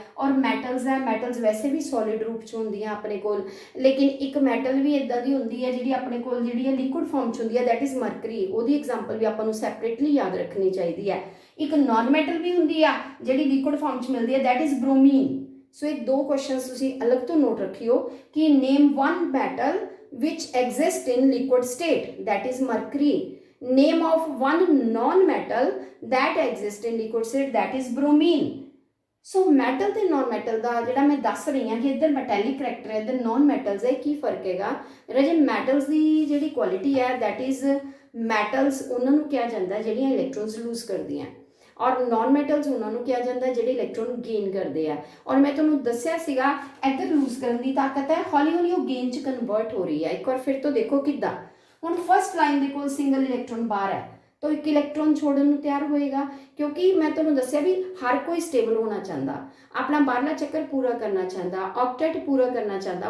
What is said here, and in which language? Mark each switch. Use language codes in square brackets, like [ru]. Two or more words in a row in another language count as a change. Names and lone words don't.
[pa] ਔਰ ਮੈਟਲਸ ਹੈ, ਮੈਟਲਸ ਵੈਸੇ ਵੀ ਸੋਲਿਡ ਰੂਪ 'ਚ ਹੁੰਦੀਆਂ ਆਪਣੇ ਕੋਲ, ਲੇਕਿਨ ਇੱਕ ਮੈਟਲ ਵੀ ਇੱਦਾਂ ਦੀ ਹੁੰਦੀ ਹੈ ਜਿਹੜੀ ਆਪਣੇ ਕੋਲ ਜਿਹੜੀ ਹੈ [en] liquid form [pa] 'ਚ ਹੁੰਦੀ ਹੈ, [en] that is mercury. [pa] ਉਹਦੀ ਐਗਜ਼ਾਮਪਲ ਵੀ ਆਪਾਂ ਨੂੰ ਸੈਪਰੇਟਲੀ ਯਾਦ ਰੱਖਣੀ ਚਾਹੀਦੀ ਹੈ। ਇੱਕ ਨਾਨ ਮੈਟਲ ਵੀ ਹੁੰਦੀ ਆ ਜਿਹੜੀ [en] liquid form [pa] 'ਚ ਮਿਲਦੀ ਹੈ, [en] that is bromine. [pa] ਸੋ ਇਹ ਦੋ ਕੁਐਸਚਨਸ ਤੁਸੀਂ ਅਲੱਗ ਤੋਂ ਨੋਟ ਰੱਖਿਓ ਕਿ [en] name one metal which exist in liquid state, that is mercury. Name of one non-metal that exist in liquid state, that is bromine. [pa] So metal ਤੇ non metal ਦਾ ਜਿਹੜਾ ਮੈਂ ਦੱਸ ਰਹੀ ਹਾਂ ਕਿ ਇੱਧਰ [en] metallic character [pa] ਹੈ, ਇੱਧਰ non metals ਹੈ, ਕੀ ਫਰਕ ਹੈਗਾ ਰਾਜੇ। metals ਦੀ ਜਿਹੜੀ ਕੁਆਲਿਟੀ ਹੈ [en] that is metals [pa] ਉਹਨਾਂ ਨੂੰ ਕਿਹਾ ਜਾਂਦਾ ਜਿਹੜੀਆਂ [en] electrons lose [pa] ਕਰਦੀਆਂ, ਔਰ ਨॉन ਮੈਟਲਸ ਉਹਨਾਂ ਨੂੰ ਕਿਹਾ ਜਾਂਦਾ ਜਿਹੜੇ [en] electron gain [pa] ਕਰਦੇ ਆ। ਔਰ ਮੈਂ ਤੁਹਾਨੂੰ ਦੱਸਿਆ ਸੀਗਾ ਇੱਧਰ ਲੂਜ਼ ਕਰਨ ਦੀ ਤਾਕਤ ਹੈ, ਹੌਲੀ ਹੌਲੀ ਉਹ ਗੇਨ 'ਚ ਕਨਵਰਟ ਹੋ ਰਹੀ ਹੈ। ਇੱਕ ਵਾਰ ਫਿਰ ਤੋਂ ਦੇਖੋ ਕਿੱਦਾਂ। ਹੁਣ [en] first line [pa] ਦੇ ਕੋਲ [en] single electron [pa] ਬਾਹਰ ਹੈ ਤਾਂ ਇੱਕ ਇਲੈਕਟ੍ਰੋਨ ਛੋੜਨ ਨੂੰ ਤਿਆਰ ਹੋਏਗਾ, ਕਿਉਂਕਿ ਮੈਂ ਤੁਹਾਨੂੰ ਦੱਸਿਆ ਵੀ ਹਰ ਕੋਈ ਸਟੇਬਲ ਹੋਣਾ ਚਾਹੁੰਦਾ, ਆਪਣਾ ਬਾਹਰਲਾ ਚੱਕਰ ਪੂਰਾ ਕਰਨਾ ਚਾਹੁੰਦਾ, ਆਕਟੇਟ ਪੂਰਾ ਕਰਨਾ ਚਾਹੁੰਦਾ।